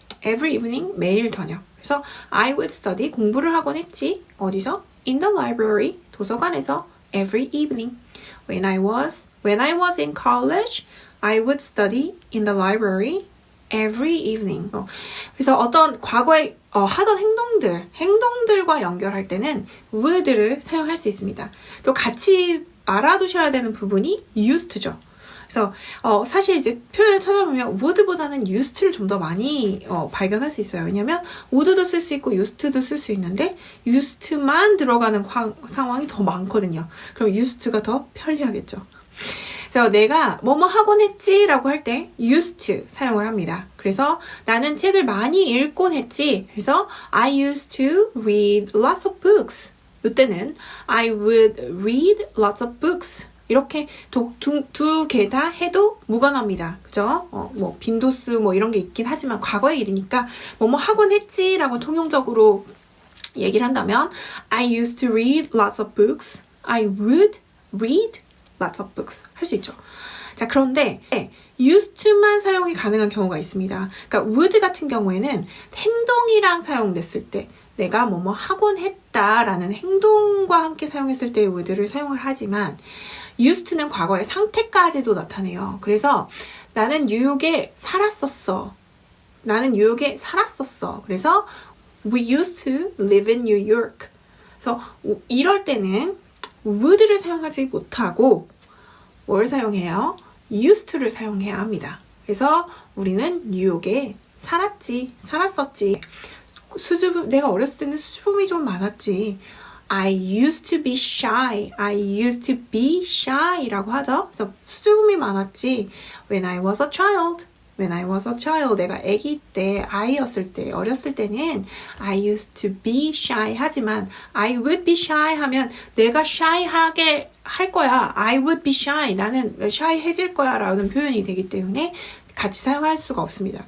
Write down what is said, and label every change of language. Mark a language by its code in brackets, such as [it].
[en] Every evening, [ko] 매일 저녁. 그래서 [en] I would study, [ko] 공부를 하곤 했지. 어디서? [en] In the library, [ko] 도서관에서 [en] every evening. When I was in college, I would study in the library every evening. [ko] 그래서 어떤 과거에 하던 행동들과 연결할 때는 would를 사용할 수 있습니다. 또 같이 알아두셔야 되는 부분이 used죠. 그래서 사실 이제 표현을 찾아보면 would보다는 used를 좀 더 많이 발견할 수 있어요. 왜냐면 would도 쓸 수 있고 used도 쓸 수 있는데 used만 들어가는 상황이 더 많거든요. 그럼 used가 더 편리하겠죠. 그래서 내가 뭐뭐 하곤 했지 라고 할 때 used to 사용을 합니다. 그래서 나는 책을 많이 읽곤 했지. 그래서 [en] I used to read lots of books. [ko] 이때는 [en] I would read lots of books. [ko] 이렇게 두 개 다 해도 무관합니다. 그죠? 뭐 빈도수 뭐 이런 게 있긴 하지만 과거의 일이니까 뭐뭐 하곤 했지라고 통용적으로 얘기를 한다면 [en] I used to read lots of books. I would read lots of books 할 수 있죠. [ko] 자, 그런데 used to만 사용이 가능한 경우가 있습니다. 그러니까 would 같은 경우에는 행동이랑 사용됐을 때 내가 뭐뭐 하곤 했다라는 행동과 함께 사용했을 때 would를 사용을 하지만 used to는 과거의 상태까지도 나타내요. 그래서 나는 뉴욕에 살았었어. 나는 뉴욕에 살았었어. 그래서 [en] we used to live in New York. [ko] 그래서 이럴 때는 would를 사용하지 못하고 뭘 사용해요? used to를 사용해야 합니다. 그래서 우리는 뉴욕에 살았었지. 내가 어렸을 때는 수줍음이 좀 많았지. [en] I used to be shy. I used to be shy [ko] 라고 하죠. 그래서 수줍음이 많았지. [en] When I was a child. When I was a child. [ko] 내가 아기 때, 아이였을 때, 어렸을 때는 [en] I used to be shy [ko] 하지만 [en] I would be shy [ko] 하면 내가 shy하게 할 거야. [en] I would be shy. [ko] 나는 shy해질 거야 라는 표현이 되기 때문에 같이 사용할 수가 없습니다.